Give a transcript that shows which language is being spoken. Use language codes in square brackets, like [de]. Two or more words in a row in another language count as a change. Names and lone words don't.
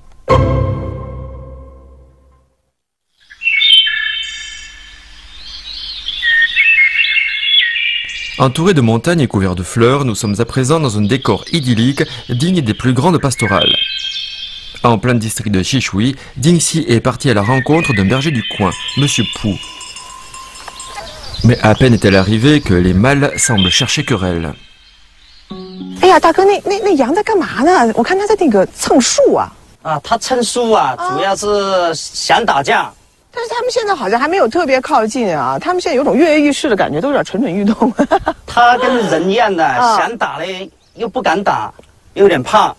[fr] Entourés de montagnes et couverts de fleurs, nous sommes à présent dans un décor idyllique digne des plus grandes pastorales. En plein district de Xishui, Dingxi est parti à la rencontre d'un berger du coin, Monsieur Pu. Mais à peine est-elle arrivée que les mâles semblent chercher querelle. [zh] 哎呀，大哥，那羊在干嘛呢？我看它在那个蹭树啊。啊，它蹭树啊，主要是想打架。但是他们现在好像还没有特别靠近啊，他们现在有种跃跃欲试的感觉，都有点蠢蠢欲动。他跟人一样的，想打嘞又不敢打，又有点怕。